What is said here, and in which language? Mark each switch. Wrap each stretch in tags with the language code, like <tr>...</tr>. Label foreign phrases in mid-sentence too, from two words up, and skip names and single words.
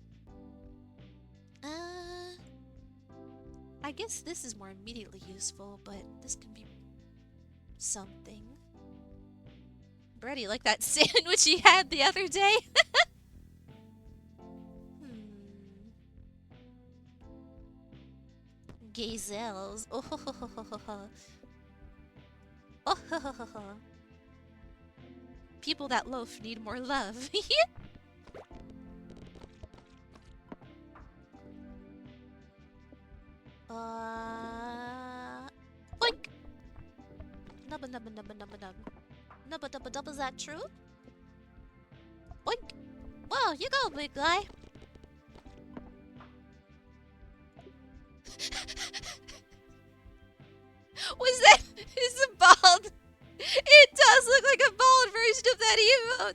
<en>I guess this is more immediately useful, but this can be something. Bready, like that sandwich he had the other day. Gazelles. Oh, ho, ho, ho, ho, ho, ho. Oh, ho, ho, ho, ho. People that loaf need more love. Boink! Nubba nubba nubba nubba nub. Nubba dubba dubba, is that true? Boink! Whoa, you go, big guy! Was that... is it bald? It does look like a bald version of that emote!</en>